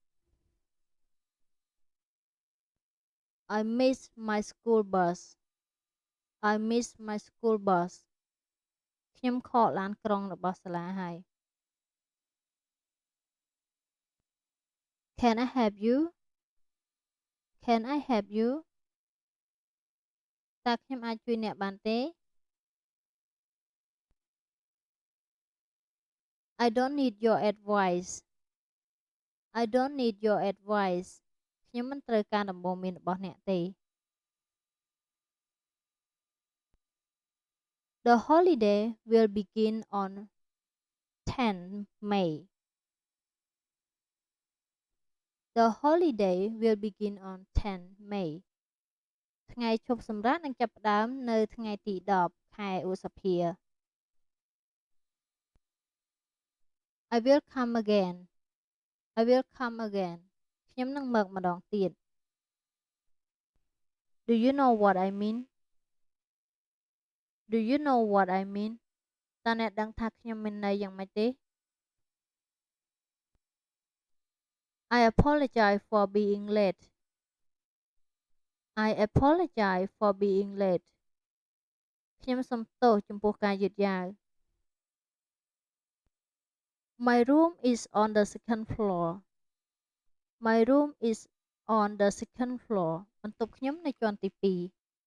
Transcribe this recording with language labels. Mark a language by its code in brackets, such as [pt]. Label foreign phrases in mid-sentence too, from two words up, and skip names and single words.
[en] I miss my school bus I miss my school bus [km] ខ្ញុំខកឡានក្រុងរបស់សាលាហើយ [en] Can I help you Can I help you [km] តើខ្ញុំអាចជួយអ្នកបានទេ [en] I don't need your advice I don't need your advice [km] ខ្ញុំមិនត្រូវការដំបូន្មានរបស់អ្នកទេ [en] The holiday will begin on 10 May The holiday will begin on 10 May [km] ថ្ងៃឈប់សម្រាកនឹងចាប់ផ្ដើមនៅថ្ងៃទី10ខែឧសភា [en] I will come again I will come again [km] ខ្ញុំនឹងមកម្ដងទៀត [en] Do you know what I mean Do you know what I mean [km] តើអ្នកដឹងថាខ្ញុំមានន័យយ៉ាងម៉េចទេ [en] I apologize for being late I apologize for being late [km] ខ្ញុំសូមទោសចំពោះការយឺតយ៉ាវ [en] My room is on the second floor My room is on the second floor [km] បន្ទប់ខ្ញុំនៅជាន់ទី2